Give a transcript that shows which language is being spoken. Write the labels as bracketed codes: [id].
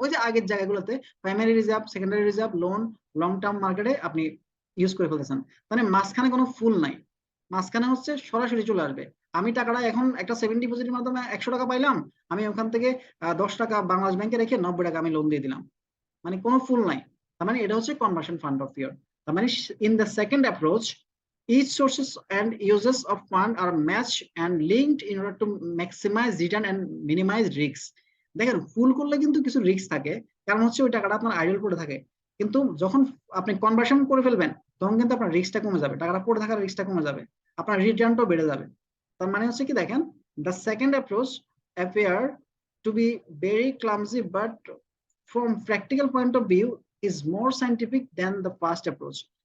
[bn] ওই যে আগের জায়গাগুলোতে primary reserve, secondary reserve, loan, long term মার্কেটে আপনি ইউজ করে ফেলতেছেন। মানে মাঝখানে কোনো ফুল নাই, মাঝখানে হচ্ছে সরাসরি চলে আসবে। আমি টাকাটা এখন একটা সেভিং ডিপোজিটের মাধ্যমে 100 টাকা পাইলাম, আমি ওখান থেকে 10 টাকা বাংলাদেশ ব্যাংকে রেখে 90 টাকা আমি লোন দিয়ে দিলাম, মানে কোনো ফুল নাই। তার মানে এটা হচ্ছে কনভার্সন ফান্ড অফ ইয়ার। তার মানে [en] In the second approach each sources and uses of fund are matched and linked in order to maximize return and minimize risks. [bn] দেখেন ফুল করলে কিন্তু কিছু রিস্ক থাকে, কারণ হচ্ছে ওই টাকাটা আপনার আইডল পড়ে থাকে, কিন্তু যখন আপনি কনভার্সন করে ফেলবেন তখন কিন্তু আপনার রিস্কটা কমে যাবে, টাকাটা পড়ে থাকার রিস্কটা কমে যাবে, আপনার রিটার্নটাও বেড়ে যাবে। তার মানে হচ্ছে কি দেখেন, [en] the second approach appear to be very clumsy but from practical point of view is more scientific than the first approach.